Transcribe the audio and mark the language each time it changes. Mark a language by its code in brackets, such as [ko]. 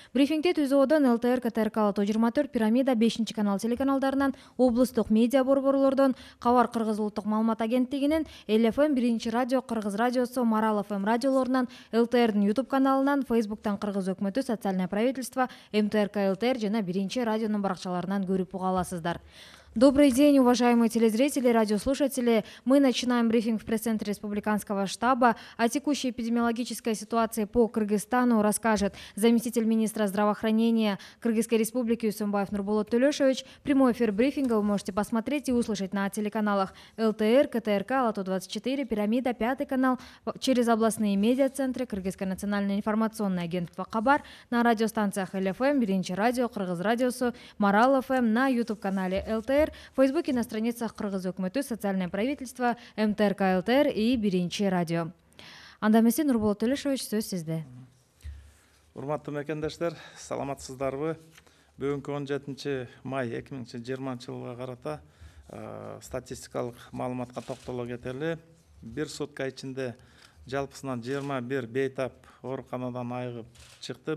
[ky] Брифингде ТЗОдон, ЛТР, КТРК, Лото 24, Пирамида, 5 канал телеканалдарынан, облустук медиа борборлордон, Кабар Кыргыз улуттук маалымат агенттигинен, ЛФМ, 1-радио, Кыргыз радиосу, Марал ФМ радиолорунан, ЛТРдин YouTube каналынан, Фейсбуктан Кыргыз өкмөтү, Социальное правительство, МТРК ЛТР жана 1-радионун баракчаларынан көрүп уга аласыздар. [ru] Добрый день, уважаемые телезрители, радиослушатели. Мы начинаем брифинг в пресс-центре Республиканского штаба. О текущей эпидемиологической ситуации по Кыргызстану расскажет заместитель министра здравоохранения Кыргызской республики Үсөнбаев Нурболот Төлөшович. Прямой эфир брифинга вы можете посмотреть и услышать на телеканалах ЛТР, КТРК, Лото 24, Пирамида, 5 канал, через областные медиацентры, Кыргызское национальное информационное агентство Кабар, на радиостанциях ЛФМ, 1-радио, Кыргыз радиосу, Марал ФМ, на YouTube-канале ЛТР, в Фейсбуке, на страницах Кыргыз өкмөтү, Социальное правительство, МТРК ЛТР и 1-радио. [ky] Анда эмесе Нурболот Төлөшович, сөз сизде. Урматтуу мекендештер, саламатсыздарбы? Бүгүнкү 17 май 2020 жылга карата статистикалык маалыматка токтоло кетели. Бир сутка ичинде жалпысынан 21 бейтап ооруканадан айыгып чыкты.